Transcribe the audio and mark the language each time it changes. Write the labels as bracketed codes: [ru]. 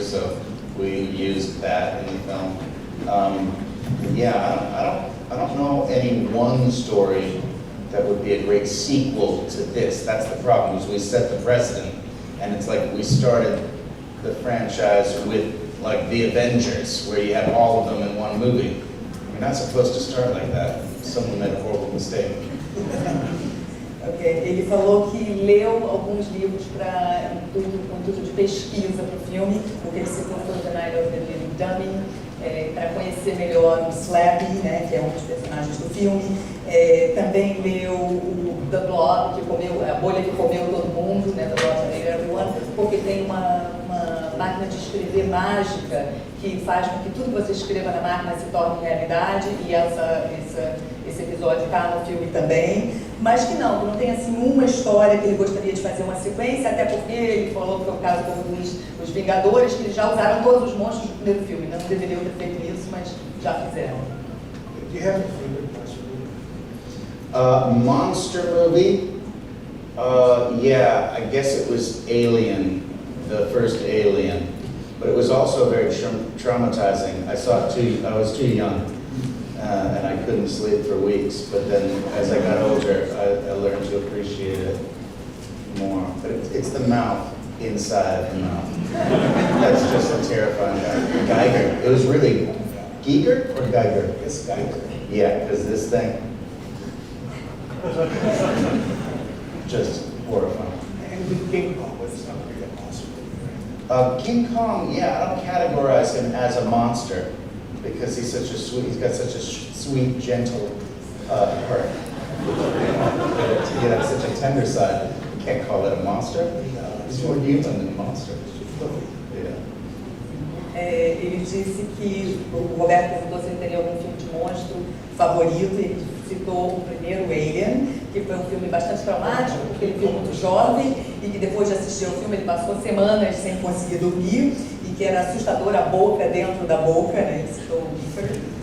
[en] So we used that in the film. I don't know any one story that would be a great sequel to this. That's the problem, is we set the precedent. And it's like we started the franchise with like the Avengers, where you have all of them in one movie. You're not supposed to start like that. Someone made a horrible mistake. Okay. [pt] Ele falou que leu alguns livros com intuito de pesquisa para o filme. O que ele citou foi The Night of the Living Dummy, para conhecer melhor o Slappy, né, que é um dos personagens do filme. Também leu o The Blob, que comeu, a bolha que comeu todo mundo, né, The Blob That Ate Everyone, porque tem uma máquina de escrever mágica que faz com que tudo que você escreva na máquina se torne realidade, e esse episódio está no filme também, mas que não tem assim uma história que ele gostaria de fazer uma sequência, até porque ele falou que foi o caso como os Vingadores, que eles já usaram todos os monstros do primeiro filme, não deveriam ter feito isso, mas já fizeram. [en] Do you have a favorite monster movie? Monster movie? Yeah, I guess it was Alien, the first Alien. But it was also very traumatizing. I saw it I was too young, and I couldn't sleep for weeks. But then as I got older, I learned to appreciate it more. But it's the mouth. inside of the mouth. That's just a terrifying guy. Geiger. It was really Giger or Geiger? It's Geiger. Yeah, because this thing just horrifying. And with King Kong, it's not really a monster. King Kong, yeah, I don't categorize him as a monster because he's got such a sweet, gentle heart. He has such a tender side. You can't call it a monster. He's more human than a monster. Yeah. [pt] Ele disse que o Roberto perguntou se ele teria algum filme de monstro favorito, e ele citou o primeiro, Alien, que foi um filme bastante traumático, porque ele viu muito jovem e que depois de assistir ao filme ele passou semanas sem conseguir dormir e que era assustadora a boca dentro da boca, né? Ele citou o Gifford.